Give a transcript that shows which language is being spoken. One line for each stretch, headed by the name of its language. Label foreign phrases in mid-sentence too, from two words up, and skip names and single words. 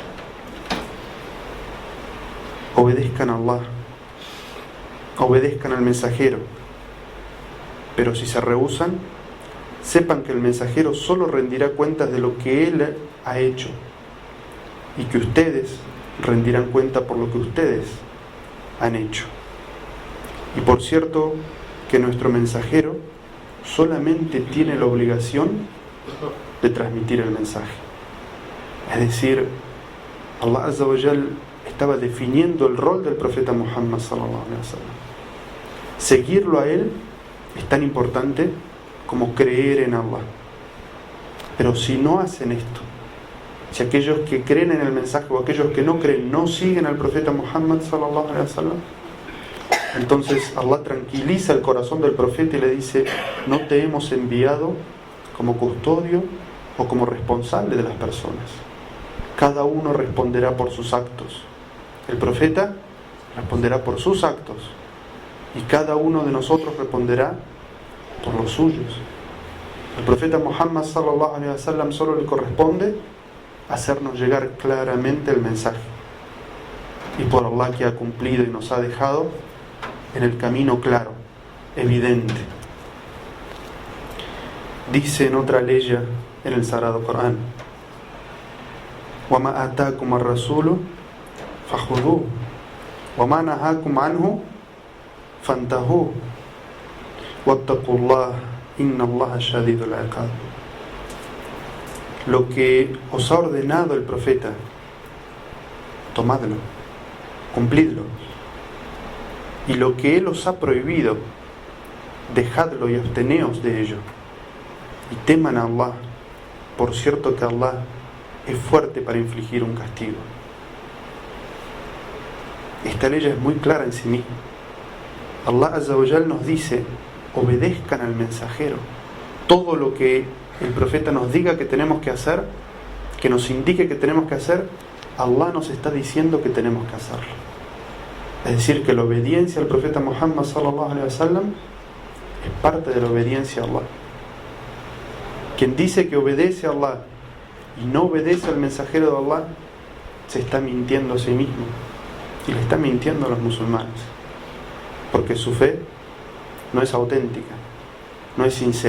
Spanish: Obedezcan a Allah, obedezcan al mensajero, pero si se rehúsan, sepan que el mensajero solo rendirá cuentas de lo que él ha hecho, y que ustedes rendirán cuenta por lo que ustedes han hecho. Y por cierto que nuestro mensajero solamente tiene la obligación de transmitir el mensaje. Es decir, Allah
Arabic: عز وجل
Spanish: estaba definiendo el rol del profeta Muhammad
Arabic: صلى الله عليه وسلم.
Spanish: Seguirlo a él es tan importante como creer en Allah. Pero si no hacen esto, si aquellos que creen en el mensaje o aquellos que no creen no siguen al profeta Muhammad
Arabic: صلى الله عليه وسلم,
Spanish: entonces Allah tranquiliza el corazón del profeta y le dice: no te hemos enviado como custodio o como responsable de las personas. Cada uno responderá por sus actos. El profeta responderá por sus actos y cada uno de nosotros responderá por los suyos. El profeta Muhammad
Arabic: صلى الله عليه وسلم
Spanish: solo le corresponde hacernos llegar claramente el mensaje, y por Allah que ha cumplido y nos ha dejado en el camino claro, evidente. Dice en otra ley en el Sagrado Corán:
Arabic: وَمَا آتَاكُمَ الرَّسُولُ فَخُذُوهُ وَمَا نَهَاكُمْ عَنْهُ فَانْتَهُوا وَاتَّقُوا اللَّهَ إِنَّ اللَّهَ شَدِيدُ الْعِقَابِ.
Spanish: Lo que os ha ordenado el profeta, tomadlo, cumplidlo. Y lo que él os ha prohibido, dejadlo y absteneos de ello. Y teman a Allah, por cierto que Allah es fuerte para infligir un castigo. Esta ley es muy clara en sí misma. Allah
Arabic: عز وجل
Spanish: nos dice: obedezcan al mensajero. Todo lo que el profeta nos diga que tenemos que hacer, que nos indique que tenemos que hacer, Allah nos está diciendo que tenemos que hacerlo. Es decir, que la obediencia al profeta Muhammad
Arabic: صلى الله عليه وسلم
Spanish: es parte de la obediencia a Allah. Quien dice que obedece a Allah y no obedece al mensajero de Allah, se está mintiendo a sí mismo y le está mintiendo a los musulmanes, porque su fe no es auténtica, no es sincera.